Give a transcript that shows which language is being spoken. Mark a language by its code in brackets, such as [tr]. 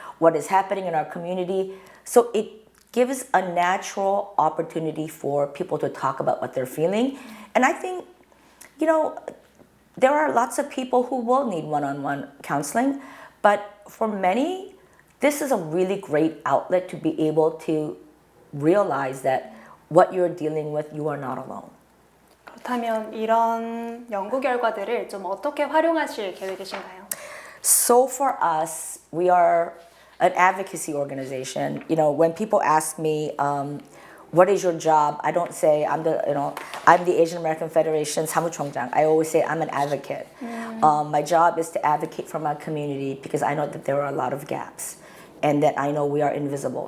[en] What is happening in our community? So it gives a natural opportunity for people to talk about what they're feeling. And I think, there are lots of people who will need one-on-one counseling, but for many, this is a really great outlet to be able to realize that what you're dealing with, you are not alone. [ko] 그렇다면 이런 연구 결과들을 좀 어떻게 활용하실 계획이신가요? [en] So for us, we are an advocacy organization. When people ask me, what is your job? I don't say I'm the Asian American Federation 사무총장. I always say I'm an advocate. My job is to advocate for my community because I know that there are a lot of gaps and that I know we are invisible.